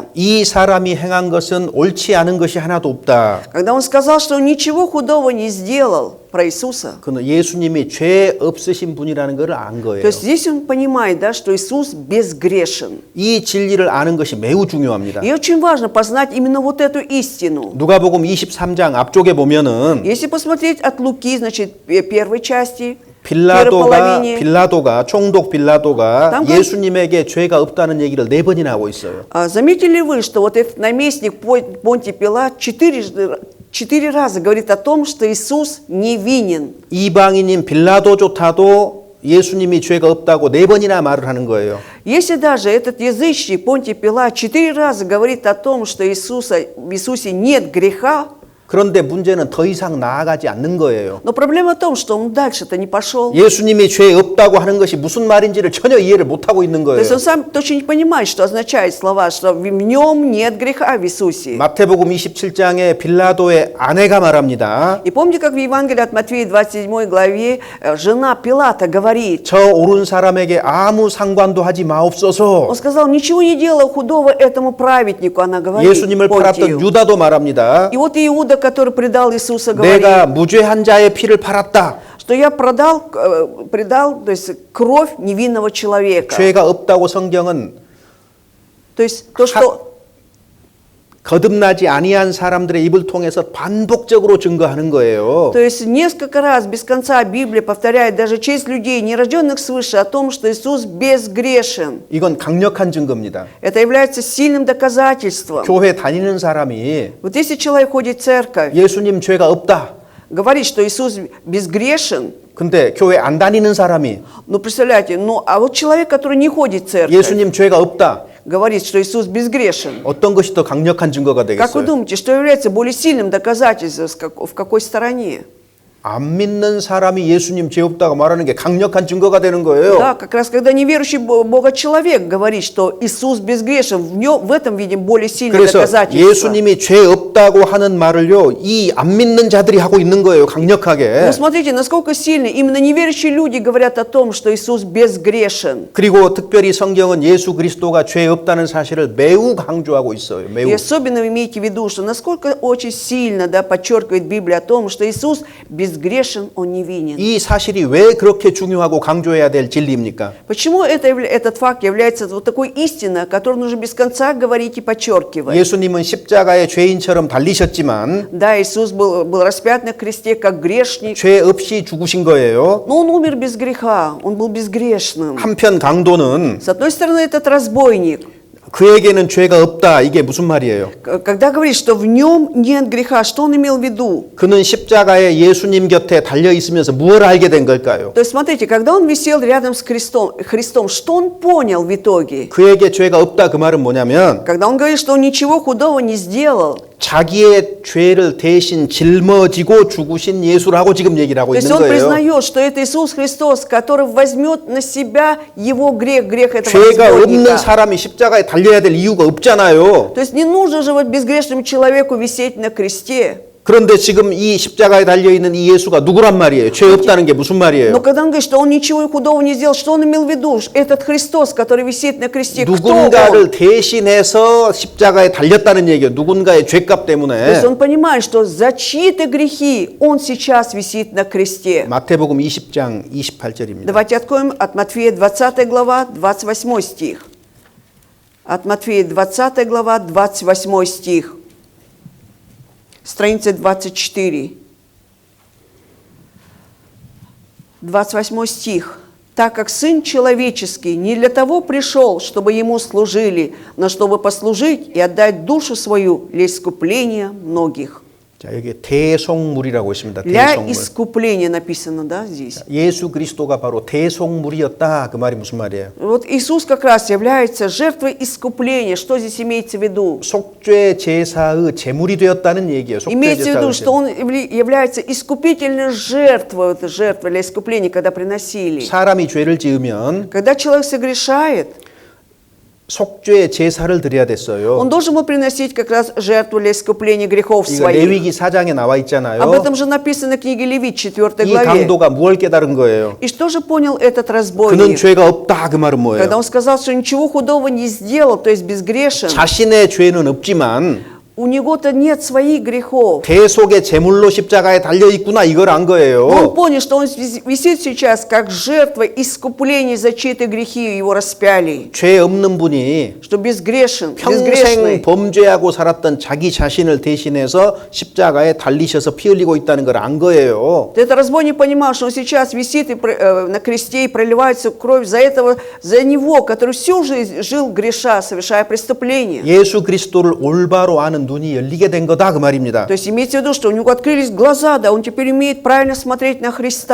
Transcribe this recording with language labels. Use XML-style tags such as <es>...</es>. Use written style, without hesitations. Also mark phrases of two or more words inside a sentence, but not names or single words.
<ko>이 사람이 행한 것은 옳지 않은 것이 하나도 없다.</ko> <ru>когда он сказал, что он ничего худого не сделал, про Иисуса.</ru> <ko>그는 예수님이 죄 없으신 분이라는 것을 안 거예요.</ko> <ru>То есть здесь он понимает, да, что Иисус безгрешен.</ru> <ko>이 진리를 아는 것이 매우 중요합니다.</ko> <ru>И очень важно познать именно вот эту истину.</ru> <ko>누가복음 23장 앞쪽에 보면은</ko> <ru>Если посмотреть от Луки, значит, первой части, первой половине,</ru> <ko>빌라도가 총독 빌라도가</ko> <ru>там</ru> <ko>예수님에게 죄가 없다는 얘기를 4번이나 하고 있어요.</ko> <ru>заметили вы, что вот этот наместник Понтий Пилат четыре раза говорит о том, что Иисус невинен.</ru> <ko>이방인인 빌라도조차도 예수님이 죄가 없다고 4번이나 말을 하는 거예요.</ko> <ru>Если даже этот язычник Понтий Пилат 4 раза говорит о том, что в Иисусе нет греха,</ru> <ko>그런데 문제는 더 이상 나아가지 않는 거예요.</ko> <ru>но проблема в том, что он дальше-то не пошел.</ru> <ko>예수님이 죄 없다고 하는 것이 무슨 말인지를 전혀 이해를 못하고 있는</ko> <ru>То</ru> <ko>거예요.</ko> <ru>есть он сам точно не понимает, что означает слова, что в нем нет греха в Иисусе.</ru> <ko>마태복음 27장에 빌라도의 아내가 말합니다.</ko> <ru>И помните, как в Евангелии от Матфея 27 главе жена Пилата говорит,</ru> <ko>저 옳은 사람에게 아무 상관도 하지 마옵소서.</ko> <ru>он сказал, ничего не делай худого этому праведнику, она говорит</ru> <ko>예수님을 팔았던</ko> <ru>Понтию.</ru> <ko>유다도 말합니다.</ko> <ru>И вот Иуда, который предал Иисуса, говорит,</ru> <ko>내가 무죄한 자의 피를 팔았다.</ko> <ru>что я предал, то есть кровь невинного человека.</ru> <ko>죄가 없다고 성경은</ko> <ru>То есть то, что</ru> <ko>거듭나지 아니한 사람들의 입을 통해서 반복적으로 증거하는 거예요.</ko> <ru>То есть несколько раз без конца Библия повторяет даже через людей, нерожденных свыше, о том, что Иисус безгрешен.</ru> <ko>이건 강력한 증거입니다.</ko> <ru>Это является сильным доказательством.</ru> <ko>교회 다니는 사람이</ko> <ru>Вот если человек ходит в церковь,</ru> <ko>예수님 죄가 없다.</ko> <ru>говорит, что Иисус безгрешен,</ru> <ko>근데 교회 안 다니는 사람이</ko> <ru>ну представляете, ну а вот человек, который не ходит в церковь,</ru> <ko>예수님 죄가 없다.</ko> <ru>говорит, что Иисус безгрешен.</ru> <ko>어떤 것이 더 강력한 증거가</ko> <ru>Как вы</ru> <ko>되겠어요?</ko> <ru>думаете, что является более сильным доказательством, в какой стороне?</ru> <ko>안 믿는 사람이 예수님 죄 없다고 말하는 게 강력한 증거가 되는 거예요.</ko> <ru>Да, как раз когда неверующий Бога человек говорит, что Иисус безгрешен, в этом видим более сильное</ru> <ko>그래서</ko> <ru>доказательство.</ru> <ko>예수님이 죄 없다고 하는 말을요, 이 안 믿는 자들이 하고 있는 거예요, 강력하게.</ko> <ru>Ну, смотрите, насколько сильно именно неверующие люди говорят о том, что Иисус безгрешен.</ru> <ko>그리고 특별히 성경은 예수 그리스도가 죄 없다는 사실을 매우 강조하고 있어요. 매우.</ko> <ru>И особенно имейте в виду, что насколько очень сильно, да, подчеркивает Библия о том, что Иисус безгрешен, Он невинен.</ru> <ko>이 사실이 왜 그렇게 중요하고 강조해야 될 진리입니까?</ko> <ru>Почему этот факт является вот такой истиной, о которой нужно без конца говорить и подчеркивать?</ru> <ko>예수님은 십자가에 죄인처럼 달리셨지만</ko> <ru>Да, Иисус был распят на кресте как грешник,</ru> <ko>죄 없이 죽으신 거예요.</ko> <ru>но Он умер без греха, Он был безгрешным.</ru> <ko>한편 강도는</ko> <ru>С одной стороны, этот разбойник,</ru> <ko>그에게는 죄가 없다. 이게 무슨 말이에요?</ko> <ru>когда говорит, что в нем нет греха, что он имел в виду?</ru> <ko>그는 십자가에 예수님 곁에 달려 있으면서 무엇을 알게 된 걸까요?</ko> <ru>То есть, смотрите, когда он висел рядом с Христом, что он понял в итоге?</ru> <ko>그에게 죄가 없다 그 말은 뭐냐면</ko> <ru>Когда он говорит, что он ничего худого не сделал,</ru> <ko>자기의 죄를 대신 짊어지고 죽으신 예수라고 지금 얘기를 하고</ko> <ru>то есть</ru> <ko>있는</ko> <ru>он</ru> <ko>거예요.</ko> <ru>признает, что это Иисус Христос, который возьмет на себя его грех, грех этого</ru> <ko>죄가 없는</ko> <ru>разбойника.</ru> <ko>사람이 십자가에 달려야 될 이유가 없잖아요.</ko> <ru>То есть не нужно же вот безгрешному человеку висеть на кресте.</ru> <ko>그런데 지금 이 십자가에 달려 있는 이 예수가 누구란 말이에요? 죄 없다는 게 무슨</ko> <ru>Но</ru> <ko>말이에요?</ko> <ru>когда он говорит, что он ничего худого не сделал, что он имел в виду? Этот Христос, который висит на кресте, кто</ru> <ko>누군가를</ko> <ru>он?</ru> <ko>대신해서 십자가에 달렸다는 얘기예요. 누군가의 죄값</ko> <ru>То есть</ru> <ko>때문에.</ko> <ru>он понимает, что за чьи-то грехи он сейчас висит на кресте.</ru> <ko>마태복음 20장 28절입니다.</ko> <ru>Давайте откроем от Матфея 20 глава, 28 стих. От Матфея 20 глава, 28 стих. Страница 24. 28 стих. «Так как Сын Человеческий не для того пришел, чтобы Ему служили, но чтобы послужить и отдать душу свою для искупления многих».</ru> <ko>자, 여기 대속물이라고 있습니다.</ko> <ru>Для</ru> <ko>대속물.</ko> <ru>искупления написано, да, здесь.</ru> <ko>예수 그리스도가 바로 대속물이었다. 그 말이 무슨 말이에요?</ko> <ru>Вот Иисус как раз является жертвой искупления. Что здесь имеется в виду?</ru> <ko>속죄 제사의 제물이 되었다는 얘기예요. 속죄</ko> <ru>Имеется в виду,</ru> <ko>제사의</ko> <ru>что Он является искупительной жертвой, вот жертвой для искупления, когда приносили.</ru> <ko>사람이 죄를 지으면</ko> <ru>Когда человек согрешает,</ru> <ko>속죄 제사를 드려야 됐어요.</ko> <ru>он должен был приносить как раз жертву для искупления грехов</ru> <ko>이거</ko> <ru>своих.</ru> <ko>레위기 4장에 나와 있잖아요.</ko> <ru>Об этом же написано в книге Левит, 4</ru> <ko>이</ko> <ru>главе.</ru> <ko>강도가 무엇을 깨달은 거예요?</ko> <ru>И что же понял этот</ru> <ko>그는</ko> <ru>разбойник?</ru> <ko>죄가 없다. 그 말은</ko> <ru>Когда</ru> <ko>뭐예요?</ko> <ru>он сказал, что ничего худого не сделал, то есть безгрешен,</ru> <ko>자신의 죄는 없지만</ko> <ru>у него-то нет своих грехов.</ru> <ko>대속의 제물로 십자가에 달려 있구나 이걸 안</ko> <ru>Он</ru> <ko>거예요.</ko> <ru>понял, что он висит сейчас как жертва искупления за чьи-то грехи, его распяли.</ru> <ko>죄 없는 분이</ko> <ru>Что безгрешен,</ru> <ko>평생</ko> <ru>безгрешный.</ru> <ko>범죄하고 살았던 자기 자신을 대신해서 십자가에 달리셔서 피 흘리고 있다는 걸 안 거예요.</ko> <ru>Этот разбойник понимал, что он сейчас висит на кресте и проливается кровь за него, который всю жизнь жил греша, совершая преступления.</ru> <ko>예수 그리스도를 올바로 아는 눈이 열리게 된 거다 그 말입니다.</ko> <ru>То есть имеется в виду, что у него открылись глаза, да, он теперь умеет правильно смотреть на Христа.</ru>